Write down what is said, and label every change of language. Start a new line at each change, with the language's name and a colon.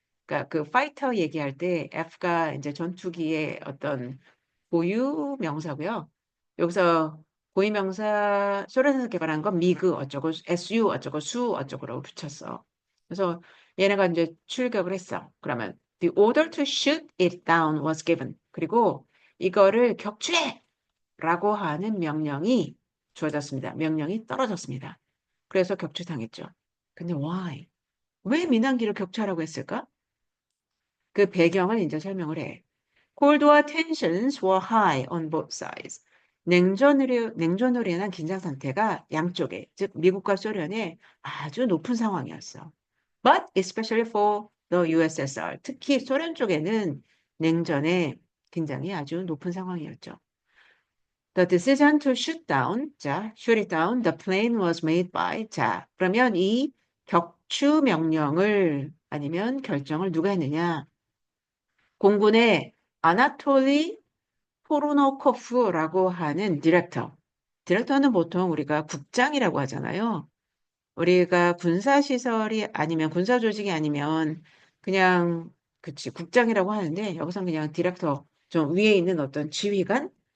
Korean: 그러니까 그 파이터 얘기할 때 F가 이제 전투기의 어떤 고유 명사고요. 여기서 고유 명사 소련에서 개발한 건 미그 어쩌고 SU 어쩌고 수 어쩌고라고 붙였어. 그래서 얘네가 이제 출격을 했어. 그러면
English: the order to shoot it down was given.
Korean: 그리고 이거를 격추해라고 하는 명령이 주어졌습니다. 명령이 떨어졌습니다. 그래서 격추당했죠. 근데 why? 왜 민항기를 격추하라고 했을까? 그 배경을 이제 설명을 해.
English: Cold War tensions were high on both sides.
Korean: 냉전으로 인한 긴장 상태가 양쪽에, 즉 미국과 소련에 아주 높은 상황이었어.
English: But especially for the USSR,
Korean: 특히 소련 쪽에는 냉전의 긴장이 아주 높은 상황이었죠.
English: The decision to shoot down, 자, shoot it down, the plane was made by,
Korean: 자, 그러면 이 격추 명령을 아니면 결정을 누가 했느냐? 공군의 아나톨리 포로노코프라고 하는 디렉터. 디렉터는 보통 우리가 국장이라고 하잖아요. 우리가 군사시설이 아니면 군사조직이 아니면 그냥 그치 국장이라고 하는데 여기서는 그냥 디렉터 좀 위에 있는 어떤 지휘관?